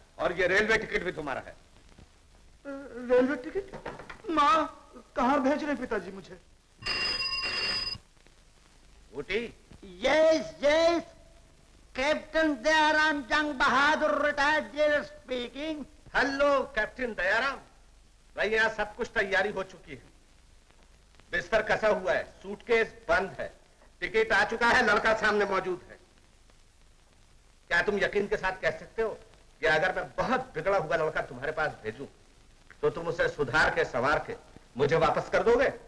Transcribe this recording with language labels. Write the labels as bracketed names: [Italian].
[Hindi] और ये railway ticket भी तुम्हारा है। Railway ticket? माँ, कहाँ भेज रहे पिताजी मुझे? Ooty? [English] Yes, yes. Captain Dayaram Jang Bahadur, retired jailer speaking. [Hindi] Hello captain Dayaram. भैया, सब कुछ तैयारी हो चुकी है। बिस्तर कसा हुआ है, सूटकेस बंद है, टिकट आ चुका है, लड़का सामने मौजूद है। क्या तुम यकीन के साथ कह सकते हो कि अगर मैं बहुत बिगड़ा हुआ लड़का तुम्हारे पास भेजूं, तो तुम उसे सुधार के संवार के मुझे वापस कर दोगे?